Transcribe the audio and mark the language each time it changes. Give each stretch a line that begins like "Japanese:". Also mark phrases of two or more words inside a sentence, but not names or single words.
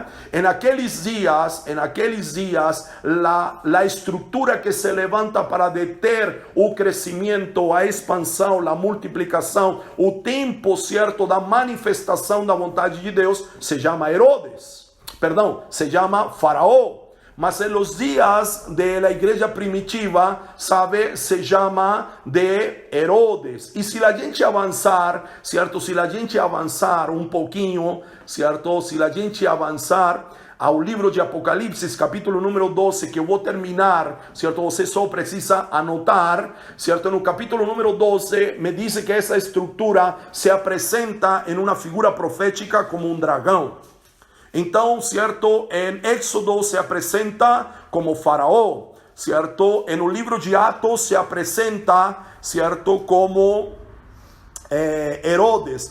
Portuguese: Em aqueles dias, a estrutura que se levanta para deter o crescimento, a expansão, a multiplicação, o tempo, certo, da manifestação da vontade de Deus, se chama Herodes. Perdão, se chama Faraó.
Spanish: Mas en los días de la iglesia primitiva, sabe, se llama de Herodes. Y si la gente avanzar, ¿cierto? Si la gente avanzar un poquinho, ¿cierto? Si la gente avanzar
Portuguese: ao livro de Apocalipse, capítulo número 12, que eu vou terminar, ¿cierto? Você só precisa anotar, ¿cierto? No capítulo número 12,
Spanish: me dice
Portuguese: que essa estrutura se apresenta em uma figura profética como um dragão. Então, certo, em Éxodo se apresenta como Faraó, certo? No livro de Atos se apresenta, certo, como Herodes.